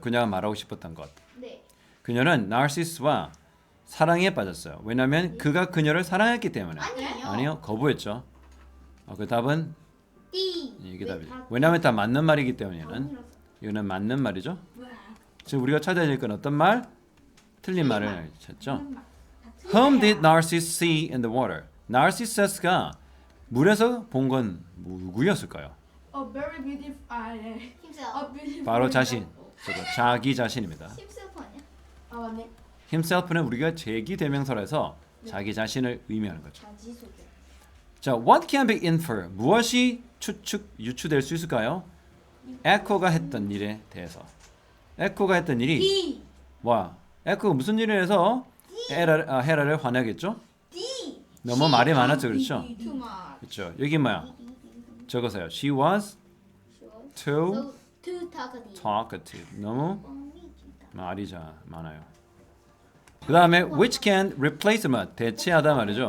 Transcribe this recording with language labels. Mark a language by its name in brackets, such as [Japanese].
[Korean] 그녀가 말하고 싶었던 것. 그녀는 나르시스와 사랑에 빠졌어요. 왜냐하면 그가 그녀를 사랑했기 때문에. 아니요, 거부했죠. 그 답은 이게 답이죠. 왜냐하면 다 맞는 말이기 때문에는 이거는 맞는 말이죠. 지금 우리가 찾아야 될 건 어떤 말? 틀린 말을 찾죠. [English] Whom did Narcissus see in the water? [Korean] 나르시스가 물에서 본 건 누구였을까요? [English] Very beautiful. [Korean] 바로 자신, 자기 자신입니다. 아 맞네. himself는 우리가 제기대명사라서 자기 자신을 의미하는 거죠. [English] 자, what can be inferred? [Korean] 무엇이 유추될 수 있을까요? 에코가 했던 일에 대해서. 에코가 했던 일이 뭐야? 에코가 무슨 일을 해서 헤라를 화내겠죠? 너무 말이 많았죠, 그렇죠? 그렇죠. 여기 뭐야? 적어서요. [English] She was too talkative. [Korean] 너무 말이 많아요. 그 다음에 [English] which can replace [Korean] 뭐 대체하다 말이죠.